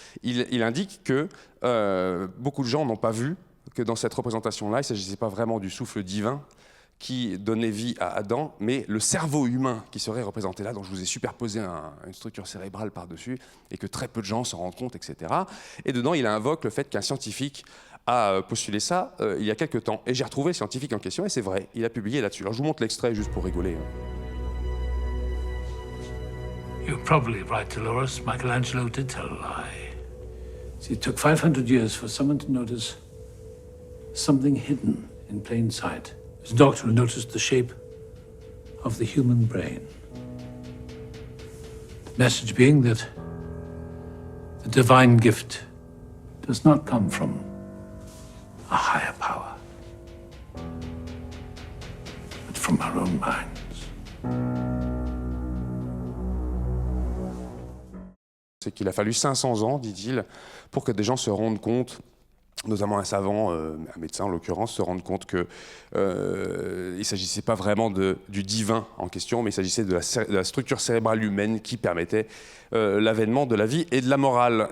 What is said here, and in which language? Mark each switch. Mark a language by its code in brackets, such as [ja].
[fr] Il indique que beaucoup de gens n'ont pas vu que dans cette représentation-là, il ne s'agissait pas vraiment du souffle divin qui donnait vie à Adam, mais le cerveau humain qui serait représenté là. Donc je vous ai superposé une structure cérébrale par-dessus, et que très peu de gens s'en rendent compte, etc. Et dedans, il invoque le fait qu'un scientifique a postulé ça il y a quelques temps. Et j'ai retrouvé le scientifique en question, et c'est vrai, il a publié là-dessus. Alors je vous montre l'extrait juste pour rigoler. [en] You're probably right, Dolores. Michelangelo did tell a lie. See, it took 500 years for someone to notice something hidden in plain sight. His doctor who noticed the shape of the human brain. Message being that the divine gift does not come from a higher power, but from our own minds. [fr] C'est qu'il a fallu 500 ans, dit-il, pour que des gens se rendent compte, notamment un savant, un médecin en l'occurrence, se rendent compte qu'il ne s'agissait pas vraiment du divin en question, mais il s'agissait de la structure cérébrale humaine qui permettait l'avènement de la vie et de la morale.